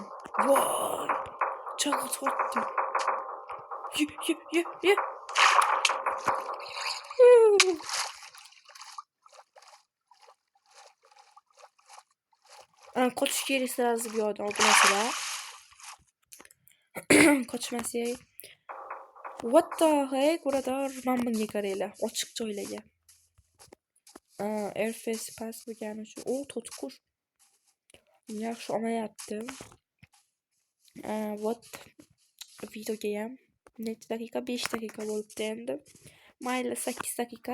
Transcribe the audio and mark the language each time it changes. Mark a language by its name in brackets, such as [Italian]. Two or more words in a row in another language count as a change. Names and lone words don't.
[Uzbek] Voy, chalg'ityapti. Ye. Qochish kerak sразу bu yoqdan obunachilar. Qochmasak. [English] What the heck, [Uzbek] birodar, men bunga qaranglar, ochiq joylarga. Airface pass bo'lgani uchun to'tiqush yaxshi olmayapti. Вот videoga ham necha daqiqa? 5 daqiqa bo'libdi endi. Mayli 8 daqiqa.